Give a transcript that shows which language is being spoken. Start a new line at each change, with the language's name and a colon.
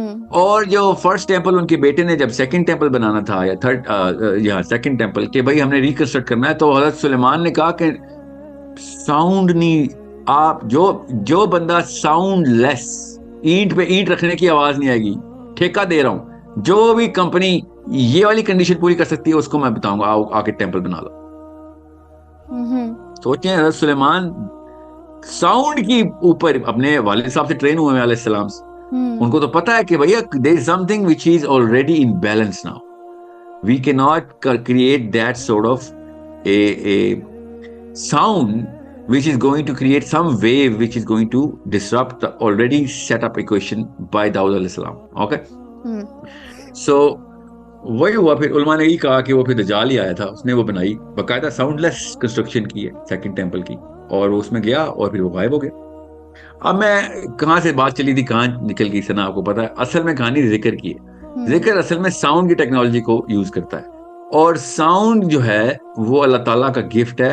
Urdu: اور جو first temple ان کے بیٹے نے جب سیکنڈ ٹیمپل بنانا تھا, یا تھرڈ, یا سیکنڈ ٹیمپل, کہ بھائی ہم نے ریکنسٹرکٹ کرنا ہے, تو حضرت سلیمان نے کہا کہ ساؤنڈ نہیں, آپ جو بندہ ساؤنڈ لیس, اینٹ پہ اینٹ رکھنے کی آواز نہیں آئے گی, ٹھیکہ دے رہا ہوں, جو بھی کمپنی یہ والی کنڈیشن پوری کر سکتی ہے اس کو میں بتاؤں گا, آ کے ٹیمپل بنا لو. سوچیں, حضرت سلیمان ساؤنڈ کی اوپر اپنے والد صاحب سے ٹرین ہوئے ہیں علیہ السلام سے, ان کو تو پتا ہے کہ بھیا
English: there is something which is already in balance now. We cannot create that sort of a sound which is going to create some wave which is going to disrupt the already set up equation by Dawud alayhi salam. Okay? So
Urdu: وہی ہوا. پھر علماء نے یہ کہا کہ وہ پھر دجال ہی آیا تھا, اس نے وہ بنائی, باقاعدہ ساؤنڈ لیس کنسٹرکشن کی ہے سیکنڈ ٹیمپل کی, اور اس میں گیا اور پھر وہ غائب ہو گیا. اب میں کہاں سے بات چلی تھی کہاں نکل گئی سنا, آپ کو پتا ہے. اصل میں کہانی ذکر کی ہے. ذکر اصل میں ساؤنڈ کی ٹیکنالوجی کو یوز کرتا ہے, اور ساؤنڈ جو ہے وہ اللہ تعالیٰ کا گفٹ ہے.